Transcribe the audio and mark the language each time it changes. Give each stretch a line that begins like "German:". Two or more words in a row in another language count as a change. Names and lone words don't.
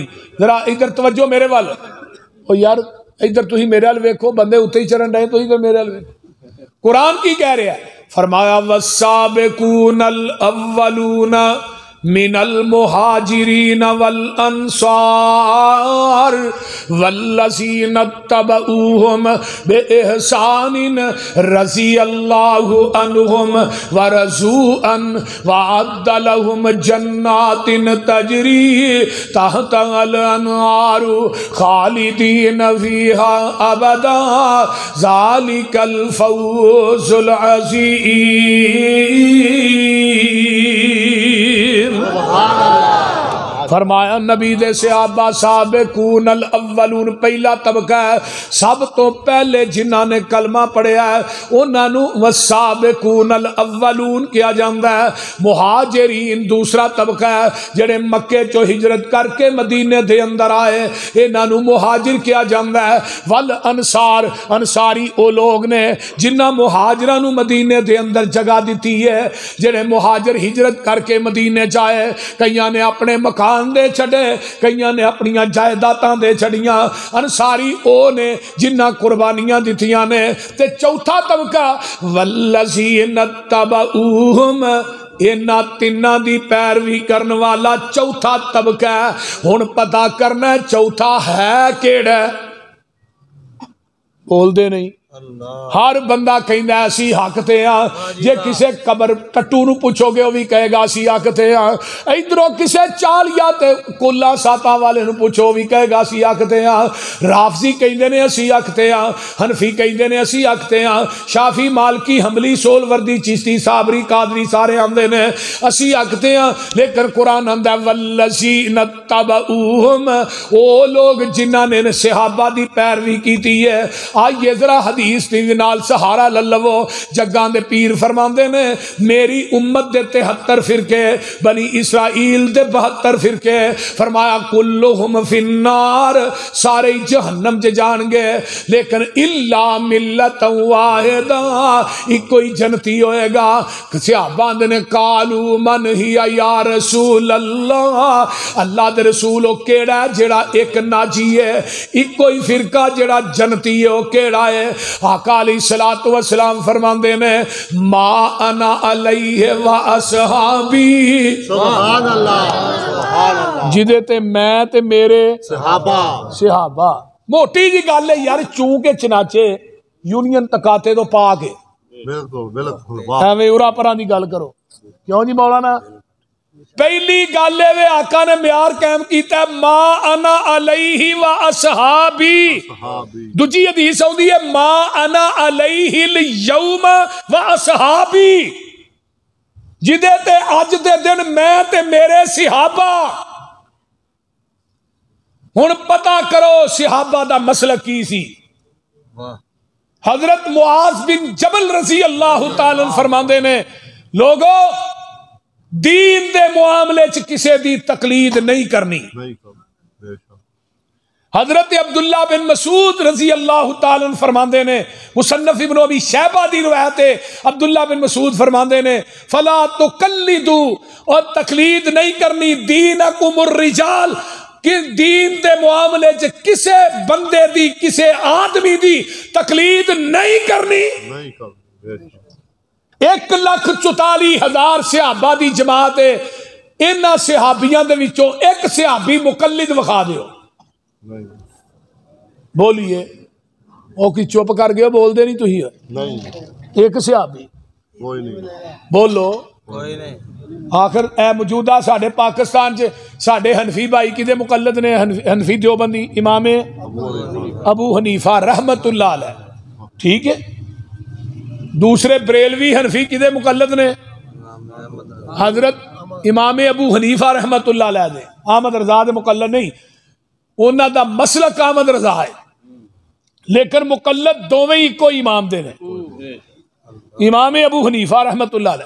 Punjabi: ذرا ادھر توجہ میرے وال. او یار ادھر تھی میرے وال ویکھو بندے اتنے ہی چرن رہے تو ادھر میرے وال ویکھو. قرآن کی کہہ رہا ہے فرمایا
Arabic: والسابقون الاولون من المہاجرین والانصار والذین اتبعوہم بإحسان رضی اللہ عنہم ورضوا عنہ وأعد لهم جنات تجری تحت الانہار خالدین فیہا ابدا ذالک الفوز العظیم.
Punjabi: فرمایا نبی دے صحابہ
Arabic: سابقون الاولون
Punjabi: پہلا طبقہ ہے سب تو پہلے جنہاں نے کلمہ پڑھیا ہے انہاں نو
Arabic: والسابقون الاولون
Punjabi: کیا جاندا ہے. مہاجرین دوسرا طبقہ ہے جڑے مکے چو ہجرت کر کے مدینے دے اندر آئے انہاں نو مہاجر کیا جاندا ہے. والانصار انصاری او لوگ نے جنہاں مہاجراں نو مدینے دے اندر جگہ دیتی ہے جڑے مہاجر ہجرت کر کے مدینے جائے کئیاں نے اپنے مکان دے چھڑے کئیاں نے اپنیاں جائیداداں دے چھڑیاں. انصاری او نے جنہ قربانیاں دتیاں نے. تے چوتھا طبقہ
Arabic: والذین اتبعوہم
Punjabi: انہاں تیناں دی پیروی کرن والا چوتھا طبقہ ہے. ہن پتہ کرنا چوتھا ہے کیڑا بول دے نہیں. ہر بندہ کہندا ہے اسی حق تے ہاں. جے کسے قبر ٹٹو نو پوچھو گے وہ بھی کہے گا اسی حق تے ہاں. ادھروں کسے چالیا تے کولا ساتا والے نو پوچھو بھی کہے گا اسی حق تے ہاں. رافضی کہندے نے اسی حق تے ہاں. حنفی کہندے نے اسی حق تے ہاں. شافی مالکی حنبلی سول وردی چشتی صابری قادری سارے آندے نے اسی حق تے ہاں. لیکن قرآن آندا ہے
Arabic: والذین اتبعوہم
Punjabi: او لوگ جنہاں نے صحابہ دی پیروی کیتی ہے. آئیے ذرا حدیث دی نال سہارا للو. جگاں دے پیر فرماندے نے میری امت دے 73 فرقے بنی اسرائیل دے 72 فرقے. فرمایا
Arabic: کلہم فی النار
Punjabi: سارے جہنم چ جان گے لیکن
Arabic: الا ملت واحدہ
Punjabi: ایک کوئی جنتی ہوئے گا. صحابہ نے
Arabic: قالو من ہی یا رسول اللہ
Punjabi: اللہ دے رسولو کیڑا جڑا ایک ناجی ہے ایک کوئی فرقہ جڑا جنتی ہے وہ کیڑا ہے. آقا
Arabic: علیہ الصلوۃ والسلام
Punjabi: فرماندے نے
Arabic: ما انا علیہ و اصحابی سبحان اللہ سبحان اللہ
Punjabi: جدے تے میں تے میرے صحابہ. موٹی جی گل ہے یار چوں کے چناچے یونین تکاتے تو پا کے ایویں اورا پراں دی گل کرو کیوں جی مولانا. پہلی گل ہے آقا نے معیار قائم کیتا ہے
Arabic: ما انا علیہ و اصحابی.
Punjabi: دوجی حدیث ہوندی ہے
Arabic: ما انا علیہ الیوم و اصحابی
Punjabi: جدے تے اج دے دن میں تے میرے صحابہ. ہن پتہ کرو صحابہ دا مسلک کی سی. حضرت معاذ بن جبل
Arabic: رضی اللہ تعالی عنہ
Punjabi: فرماندے نے لوگو دین دے معاملے چ کسے دی تقلید نہیں کرنی. حضرت عبداللہ بن مسعود
Arabic: رضی اللہ تعالی عنہ
Punjabi: فرماندے نے مصنف ابن ابی شیبہ دی روایت ہے عبداللہ بن مسعود فرماندے نے
Arabic: فلا تقلدوا
Punjabi: اور تقلید نہیں کرنی
Arabic: دینکم الرجال
Punjabi: کہ دین دے معاملے چ کسے بندے دی کسے آدمی دی تقلید نہیں کرنی. 1,44,000 صحابہ دی جماعت ہے، انہاں صحابیاں دے وچوں ایک صحابی مقلد وکھا دیو، بولیے وہ کی چپ کر گئے، بول دے نہیں تو ہی ایک صحابی کوئی نہیں، بولو کوئی نہیں۔ آخر اے موجودہ ساڈے پاکستان چ ساڈے حنفی بھائی کدے مقلد نے؟ حنفی دیوبندی امام ابو حنیفہ
Arabic: رحمت اللہ علیہ،
Punjabi: ٹھیک ہے۔ دوسرے بریلوی حنفی کدے مقلد نے؟ حضرت امام ابو حنیفہ
Arabic: رحمت اللہ علیہ
Punjabi: دے، احمد رضا دے مقلد نہیں، انہاں دا مسلک احمد رضا ہے، لیکن مقلد دوویں ہی کوئی امام دے نے، امام ابو حنیفہ
Arabic: رحمت اللہ علیہ۔